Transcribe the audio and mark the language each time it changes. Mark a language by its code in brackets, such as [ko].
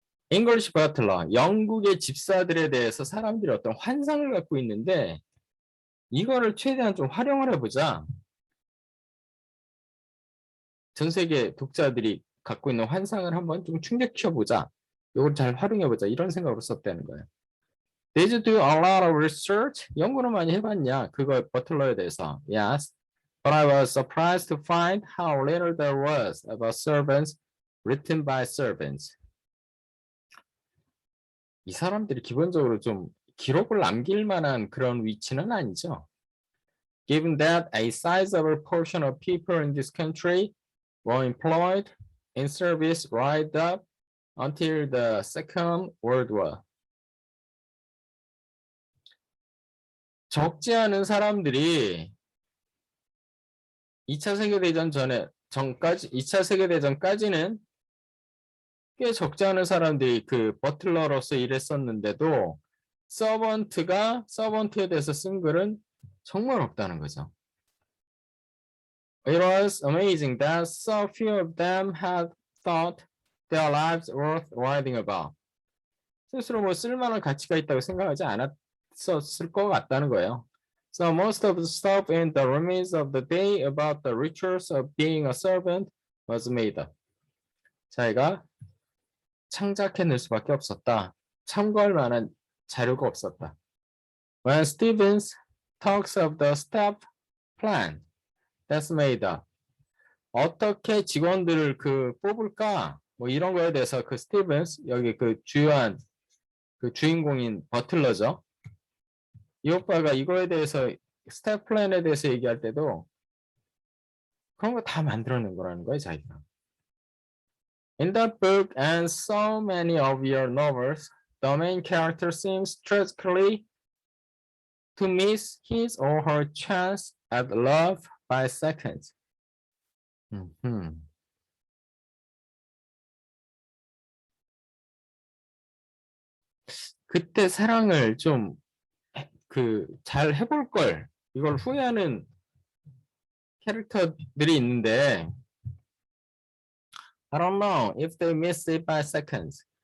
[en] English butler, [ko] 영국의 집사들에 대해서 사람들이 어떤 환상을 갖고 있는데 이거를 최대한 좀 활용을 해보자. 전 세계 독자들이 갖고 있는 환상을 한번 좀 충족시켜보자. 이걸 잘 활용해보자. 이런 생각으로 썼다는 거예요. [en] Did you do a lot of research? [ko] 연구를 많이 해봤냐? 그거 버틀러에 대해서. [en] Yes. But I was surprised to find how little there was about servants written by servants. [ko] 이 사람들이 기본적으로 좀 기록을 남길 만한 그런 위치는 아니죠. [en] Given that a sizable portion of people in this country were employed in service right up until the Second World War. [ko] 적지 않은 사람들이 2차 세계대전 전까지 2차 세계대전까지는 꽤 적지 않은 사람들이 버틀러로서 일했었는데도 서번트에 대해서 쓴 글은 정말 없다는 거죠. [en] It was amazing that so few of them had thought their lives worth writing about. [ko] 스스로 쓸만한 가치가 있다고 생각하지 않았을 것 같다는 거예요. [en] So most of the stuff in the remains of the day about the rituals of being a servant was made up. [ko] 자기가 창작해낼 수밖에 없었다. 참고할 만한 자료가 없었다. [en] When Stevens talks of the staff plan that's made up. [ko] 어떻게 직원들을 뽑을까? 이런 거에 대해서 스티븐스 여기 주요한 주인공인 버틀러죠. 이 오빠가 이거에 대해서 스텝 플랜에 대해서 얘기할 때도 그런 거 다 만들어낸 거라는 거예요, 자기가. [en] In that book and so many of your novels, the main character seems tragically to miss his or her chance at love by seconds. [ko] 그때 사랑을 좀 잘 해볼 걸. 이걸 후회하는 캐릭터들이 있는데 [en] I don't know if they miss it by seconds.